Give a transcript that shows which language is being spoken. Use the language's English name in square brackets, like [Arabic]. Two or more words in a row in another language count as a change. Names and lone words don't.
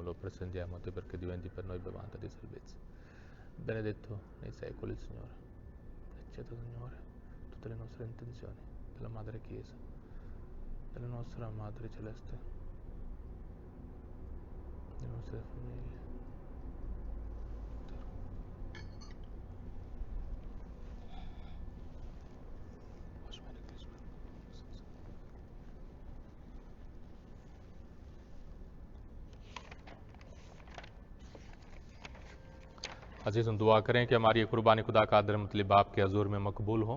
[Italian] Lo presentiamo a te perché diventi per noi bevanda di salvezza. Benedetto nei secoli il Signore. Accetta, Signore, tutte le nostre intenzioni, della Madre Chiesa, della nostra Madre Celeste, delle nostre famiglie. [Hindi] अज़ीज़, हम दुआ करें कि हमारी ये कुर्बानी खुदा का आदर मतलब बाप के हजूर में मकबूल हो।